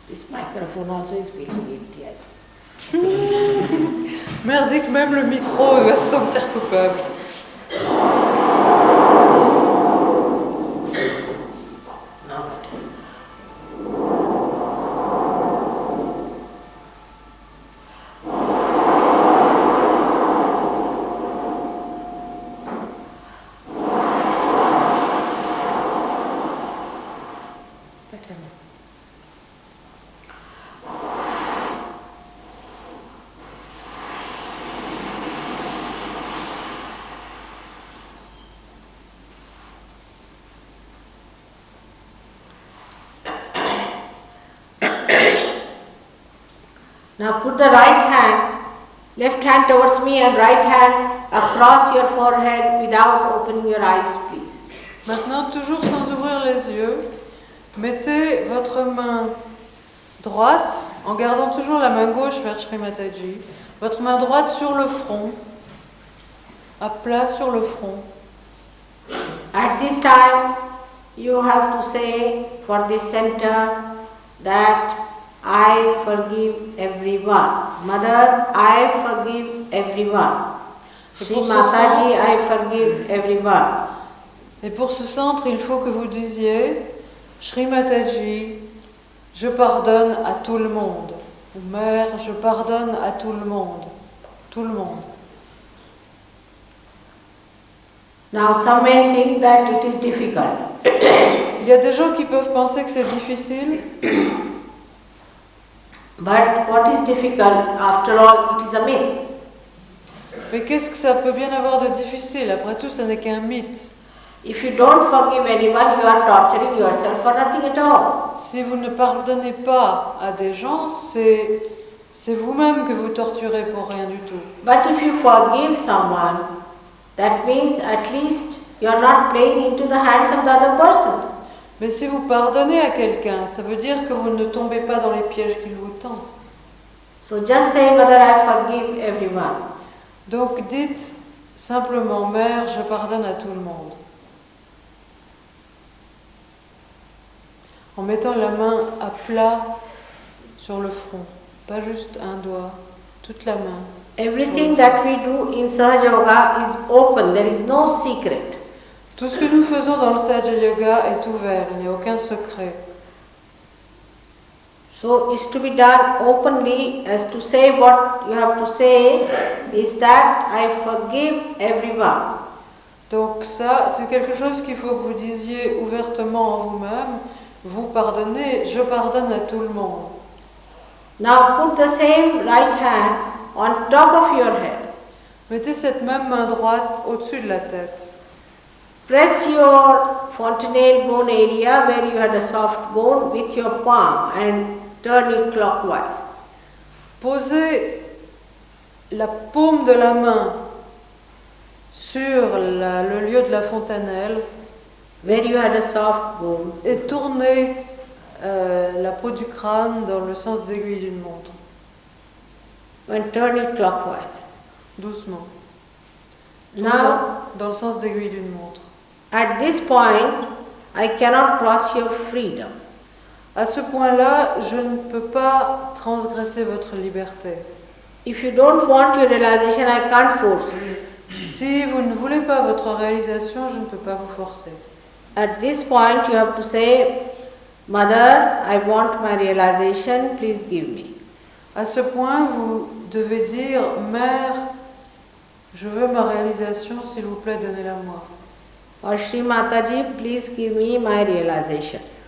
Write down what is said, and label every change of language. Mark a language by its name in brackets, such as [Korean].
[English] microphone also is feeling guilty. [French] Merdique, même le micro va se sentir coupable. [English] Now better. Better now. Now put the left hand towards me and right hand across your forehead without opening your eyes, please. [French] Maintenant, toujours sans ouvrir les yeux, mettez votre main droite, en gardant toujours la main gauche vers Shri Mataji, votre main droite sur le front, à plat sur le front. [English] At this time, you have to say for this center that I forgive everyone. Mother, I forgive everyone. Shri Mataji, I forgive everyone. [French] Et pour ce centre, il faut que vous disiez Shri Mataji, je pardonne à tout le monde. Ou Mère, je pardonne à tout le monde. Tout le monde. [English] Now some may think that it is difficult. [French] Il y a des gens qui peuvent penser que c'est difficile. [English] But what is difficult? After all, it is a myth. [French] Mais qu'est-ce que ça peut bien avoir de difficile? Après tout, ce n'est qu'un mythe. [English] If you don't forgive anyone, you are torturing yourself for nothing at all. [French] Si vous ne pardonnez pas à des gens, c'est vous-même que vous torturez pour rien du tout. [English] But if you forgive someone, that means at least you are not playing into the hands of the other person. [French] Mais si vous pardonnez à quelqu'un, ça veut dire que vous ne tombez pas dans les pièges qu'il vous tend. [English] So just say, Mother, I forgive everyone. [French] Donc dites simplement, Mère, je pardonne à tout le monde. En mettant la main à plat sur le front, pas juste un doigt, toute la main. [English] Everything that we do in Sahaja Yoga is open, there is no secret. [French] Tout ce que nous faisons dans le Sahaja Yoga est ouvert, il n'y a aucun secret. [English] So it's to be done openly, as to say what you have to say is that I forgive everyone. [French] Donc ça, c'est quelque chose qu'il faut que vous disiez ouvertement en vous-même. Vous pardonnez, je pardonne à tout le monde. [English] Now put the same right hand on top of your head. [French] Mettez cette même main droite au-dessus de la tête. [English] Press your fontanelle bone area where you had a soft bone with your palm and turn it clockwise. [French] Posez la paume de la main sur le lieu de la fontanelle [English] Where you had a soft bone. [French] Et tournez la peau du crâne dans le sens d'aiguille d'une montre. [English] And turn it clockwise. [French] Doucement. [English] Now, [French] dans le sens d'aiguille d'une montre. [English] At this point, I cannot cross your freedom. [French] À ce point-là, je ne peux pas transgresser votre liberté. [English] If you don't want your realization, I can't force you. [French] Si vous ne voulez pas votre réalisation, je ne peux pas vous forcer. [English] At this point, you have to say, Mother, I want my realization, please give me. [French] À ce point, vous devez dire, Mère, je veux ma réalisation, s'il vous plaît, donnez-la-moi. [English] Or Shri Mataji, please give me my realization.